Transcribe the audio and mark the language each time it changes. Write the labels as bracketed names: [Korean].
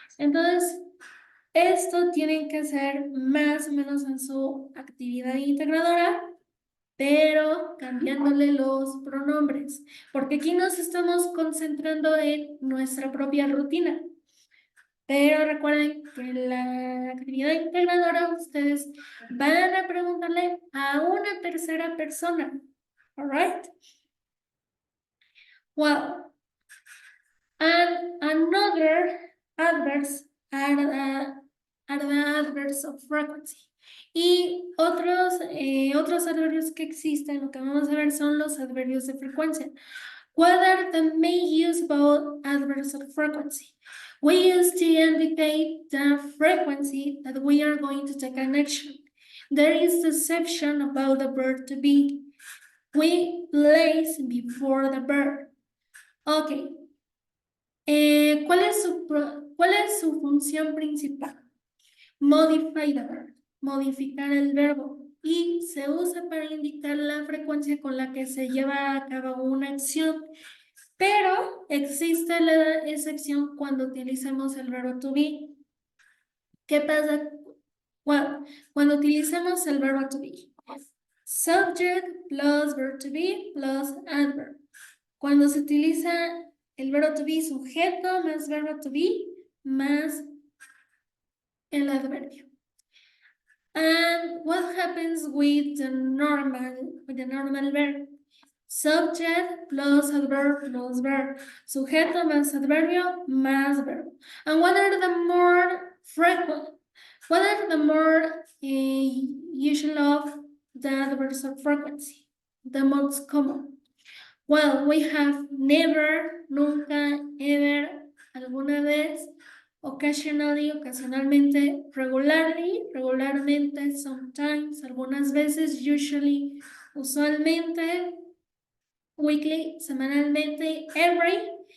[Spanish] Entonces, esto tienen que ser más o menos en su actividad integradora, pero cambiándole los pronombres, porque aquí nos estamos concentrando en nuestra propia rutina. Pero recuerden que en la actividad integradora ustedes van a preguntarle a una tercera persona. [English] All right? Well, and another adverbs are the adverbs of frequency. [Spanish] Y otros adverbios que existen, lo que vamos a ver son los adverbios de frecuencia. [English] What are the main use of adverbs of frequency? We use to indicate the frequency that we are going to take an action. There is the exception about the verb to be. We place before the verb. Ok. [Spanish] ¿Cuál es su función principal? [English] Modify the verb. [Spanish] Modificar el verbo. Y se usa para indicar la frecuencia con la que se lleva a cabo una acción. Pero existe la excepción cuando utilizamos el verbo to be. ¿Qué pasa? [English] Well, [Spanish] cuando utilizamos el verbo [English] to be. Subject plus verb to be plus adverb. [Spanish] Cuando se utiliza el verbo to be, sujeto más verbo to be más el adverbio. [English] And what happens with the normal verb? Subject plus adverb plus verb. [Spanish] Sujeto más adverbio más verbo. [English] And what are the more frequent? What are the more usual of the adverbs of frequency? The most common. Well, we have never, nunca, ever, alguna vez, occasionally, ocasionalmente, regularmente, sometimes, algunas veces, usually, usualmente, weekly, semanalmente, every.